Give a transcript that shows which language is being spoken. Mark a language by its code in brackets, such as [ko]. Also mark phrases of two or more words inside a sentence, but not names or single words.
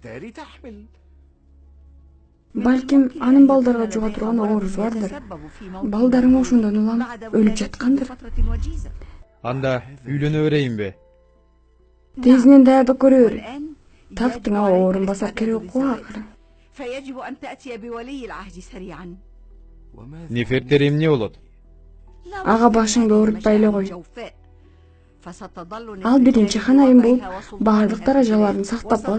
[ky] Балким анын балдарга жуга турган оорусу бардыр. Балдарың ошондон улам өлүп жаткандыр. Анда үйлөнө берейинби? Тезинен даярдык көрө бер. Тактыңа орун басар керек го акыры. [ar] فيجب أن تأتي بولي العهد سريعا. [ky] Нефертер эмне болот? Ага башыңды оорутпай эле кой. Ал биринчи ханайым болуп, бардык даражаларын сактап калат.